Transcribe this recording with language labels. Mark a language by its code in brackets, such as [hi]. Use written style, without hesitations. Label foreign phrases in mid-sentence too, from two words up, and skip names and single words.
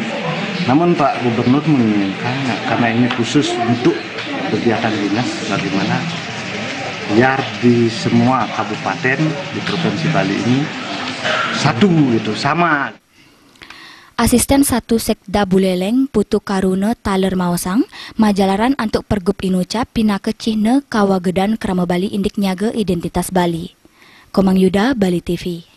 [id] Namun Pak Gubernur menginginkan karena ini khusus untuk kegiatan dinas, bagaimana biar di semua kabupaten di Provinsi Bali ini satu gitu, sama. [ban] Asisten 1 Sekda Buleleng Putu Karuna Taler Mawesang majalaran antuk Pergub Inuca pinake cihne kawagedan krama Bali indik nyaga identitas Bali. [id] Komang Yuda, Bali TV.